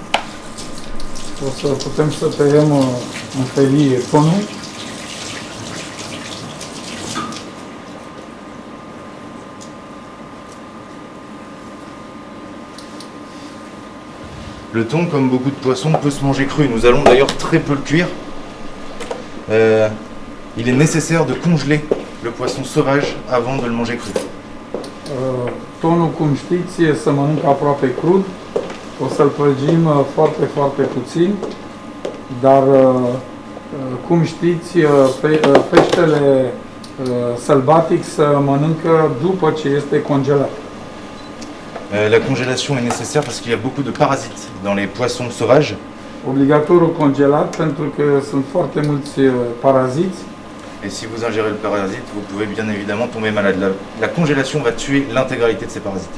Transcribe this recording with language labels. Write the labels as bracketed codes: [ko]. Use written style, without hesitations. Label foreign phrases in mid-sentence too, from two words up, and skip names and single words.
[ro] O să putem să tăiem în felie tonul. [fr] Le thon, comme beaucoup de poissons, peut se manger cru. Nous allons d'ailleurs très peu le cuire. Il est nécessaire de congeler le poisson sauvage avant de le manger cru. [ro] Tonul, cum știți, se mănâncă aproape crud. O să-l prăjim foarte, foarte puțin. Dar, cum știți, peștele sălbatic se mănâncă după ce este congelat. [fr] La congélation est nécessaire parce qu'il y a beaucoup de parasites dans les poissons sauvages. [ro] Obligatoriu congelat pentru că sunt foarte mulți paraziți. [fr] Et si vous ingérez le parasite, vous pouvez bien évidemment tomber malade. La congélation va tuer l'intégralité de ces parasites.